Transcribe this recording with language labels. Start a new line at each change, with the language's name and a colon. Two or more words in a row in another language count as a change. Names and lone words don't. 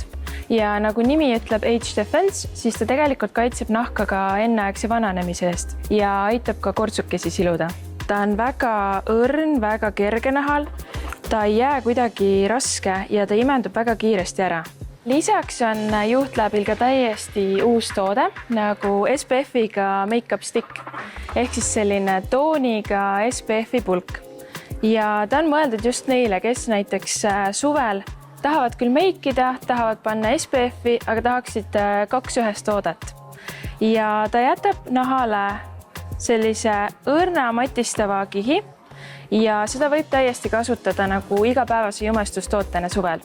Estonian: Ja nagu nimi ütleb Age Defense, siis ta tegelikult kaitseb nahka ka enneaegse vananemise eest ja aitab ka kortsukesi siluda. Ta on väga õrn, väga kerge nahal, ta ei jää kuidagi raske ja ta imendub väga kiiresti ära. Lisaks on Youthläbil ka täiesti uus toode nagu SPF-iga
English: make-up stick
Estonian: ehk siis selline tooniga SPF-i pulk. Ja ta on mõeldud just neile, kes näiteks suvel tahavad küll meikida, tahavad panna SPF-i, aga tahaksid 2 ühest toodet. Ja ta jätab nahale sellise õrna matistava kihi ja seda võib täiesti kasutada nagu igapäevase jumestustootena suvel.